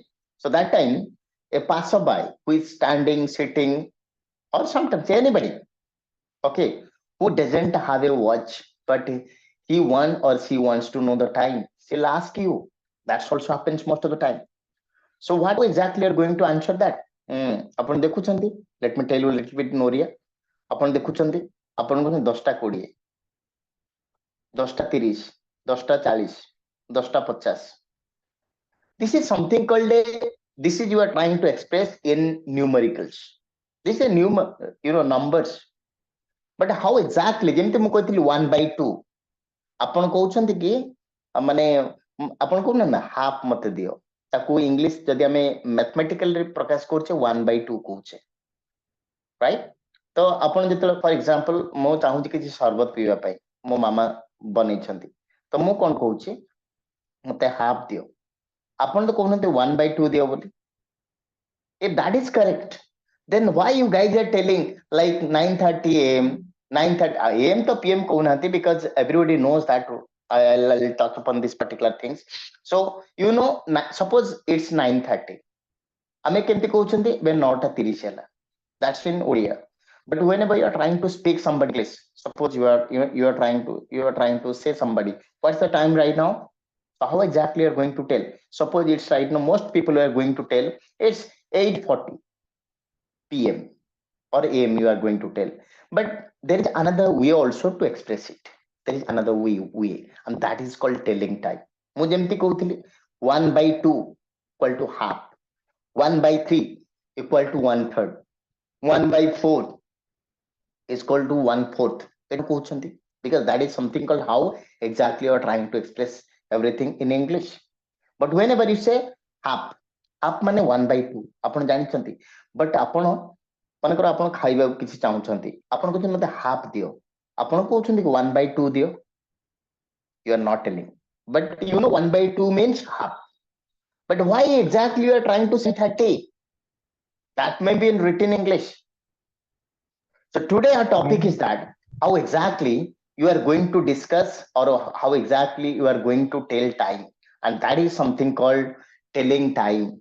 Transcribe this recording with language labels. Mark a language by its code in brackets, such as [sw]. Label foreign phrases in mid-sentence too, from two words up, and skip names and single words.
[en] So that time, a passerby who is standing, sitting, or sometimes anybody, okay, who doesn't have a watch, but he want or she wants to know the time, she'll ask you. That also happens most of the time. So what exactly are going to answer that? [or] ଆପଣ ଦେଖୁଛନ୍ତି, [en] let me tell you a little bit in Oriya. [or] ଆପଣ ଦେଖୁଛନ୍ତି, ଆପଣ କହୁଛନ୍ତି 10ଟା 20, 10ଟା 30, 10ଟା 40, 10ଟା 50. [en] This is something called a, this is you are trying to express in numericals. This is numbers. But how exactly, [or] ଯେମିତି ମୁଁ କହିଥିଲି 1/2, ଆପଣ କହୁଛନ୍ତି କି ମାନେ ଆପଣ କହୁନାହାନ୍ତି ନା ହାଫ ମତେ ଦିଅ, ତାକୁ ଇଂଲିଶ ଯଦି ଆମେ ମ୍ୟାଥମେଟିକାଲ ରେ ପ୍ରକାଶ କରୁଛେ 1/2 କହୁଛେ, ରାଇଟ୍? ତ ଆପଣ ଯେତେବେଳେ [en] for example [or] ମୁଁ ଚାହୁଁଛି କିଛି ସରବତ ପିଇବା ପାଇଁ, ମୋ ମାମା ବନେଇଛନ୍ତି, ତ ମୁଁ କଣ କହୁଛି, ମତେ ହାଫ ଦିଅ, ଆପଣ ତ କହୁନାହାନ୍ତି 1/2 ଦିଅ ବୋଲି. [en] If that is correct, then why you guys are telling like 9:30 a.m. 9:30 a.m. to PM कहूनाहांती, because everybody knows that. I'll talk upon these particular things. So suppose it's 9:30, [or] ଆମେ କେମିତି କହୁଛନ୍ତି when 9:30 ହେଲା, [en] that's in Odia. But whenever you are trying to speak somebody English, suppose you are trying to say somebody, what's the time right now? So how exactly you are going to tell? Suppose it's right now, most people are going to tell it's 8:40 p.m. or am you are going to tell. But there is another way also to express it. There is another way, and that is called telling time. [or] ମୁଁ ଯେମିତି କହୁଥିଲି [en] 1/2 equal to half, 1/3 equal to one third, 1/4 is equal to one fourth. କହୁଛନ୍ତି because that is something called how exactly you are trying to express everything in English. But whenever you say half, half [or] ମାନେ 1/2 ଆପଣ ଜାଣିଛନ୍ତି. But ଆପଣ ମନେକର ଆପଣ ଖାଇବାକୁ କିଛି ଚାହୁଁଛନ୍ତି, ଆପଣ କହୁଛନ୍ତି ମତେ ହାଫ ଦିଅ, ଆପଣ କହୁଛନ୍ତି 1/2 ଦିଅ, [en] you are not telling. But 1/2 means half. But why exactly you are trying to say 30? That may be in written English. So today our topic is that how exactly you are going to discuss, or how exactly you are going to tell time, and that is something called telling time.